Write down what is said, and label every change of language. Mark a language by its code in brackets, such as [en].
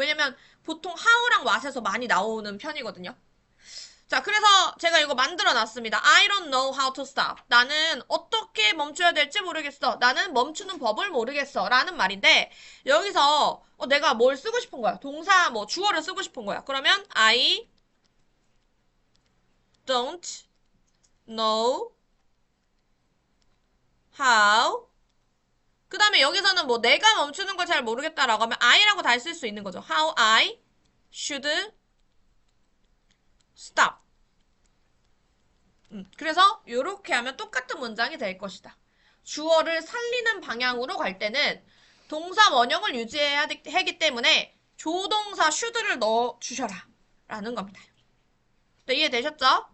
[ko] 왜냐면 보통 how랑 what에서 많이 나오는 편이거든요. 자, 그래서 제가 이거 만들어 놨습니다. [en] I don't know how to stop. [ko] 나는 어떻게 멈춰야 될지 모르겠어. 나는 멈추는 법을 모르겠어. 라는 말인데, 여기서 내가 뭘 쓰고 싶은 거야? 동사, 뭐, 주어를 쓰고 싶은 거야. [en] 그러면 I don't know how. [ko] 그 다음에 여기서는 뭐, 내가 멈추는 걸 잘 모르겠다라고 하면 I라고 다시 쓸 수 있는 거죠. [en] How I should stop. [ko] 그래서 이렇게 하면 똑같은 문장이 될 것이다. 주어를 살리는 방향으로 갈 때는 동사 원형을 유지해야 하기 때문에 조동사 should를 넣어 주셔라. 라는 겁니다. 네, 이해되셨죠?